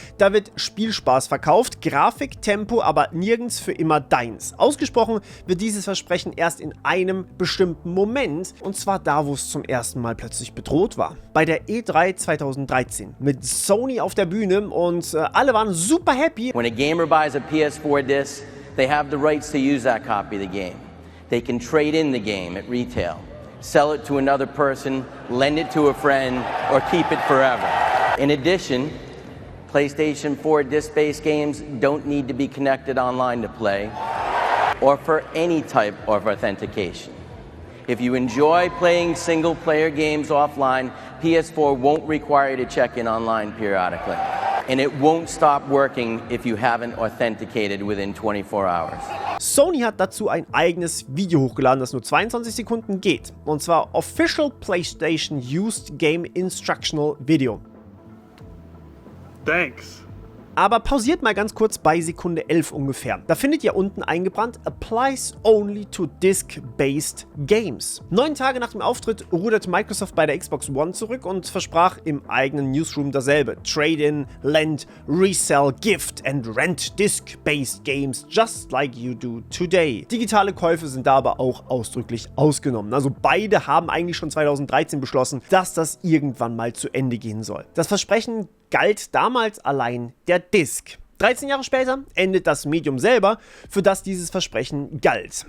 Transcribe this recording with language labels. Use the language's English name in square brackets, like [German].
[German] Da wird Spielspaß verkauft, Grafik, Tempo, aber nirgends für immer deins. Ausgesprochen wird dieses Versprechen erst in einem bestimmten Moment, und zwar da, wo es zum ersten Mal plötzlich bedroht war. Bei der E3 2013 mit Sony auf der Bühne und alle waren super happy. [English] When a gamer buys a PS4 disc, they have the rights to use that copy of the game. They can trade in the game at retail, sell it to another person, lend it to a friend, or keep it forever. In addition, PlayStation 4 disc-based games don't need to be connected online to play, or for any type of authentication. If you enjoy playing single-player games offline, PS4 won't require you to check in online periodically. And it won't stop working if you haven't authenticated within 24 hours. [German] Sony hat dazu ein eigenes Video hochgeladen, das nur 22 Sekunden geht. Und zwar Official PlayStation Used Game Instructional Video. [English] Thanks. [German] Aber pausiert mal ganz kurz bei Sekunde 11 ungefähr. Da findet ihr unten eingebrannt, [English] applies only to disk-based games. [German] 9 Tage nach dem Auftritt ruderte Microsoft bei der Xbox One zurück und versprach im eigenen Newsroom dasselbe. [English] Trade-in, lend, resell, gift and rent disk-based games just like you do today. [German] Digitale Käufe sind da aber auch ausdrücklich ausgenommen. Also beide haben eigentlich schon 2013 beschlossen, dass das irgendwann mal zu Ende gehen soll. Das Versprechen galt damals allein der Disk. 13 Jahre später endet das Medium selber, für das dieses Versprechen galt.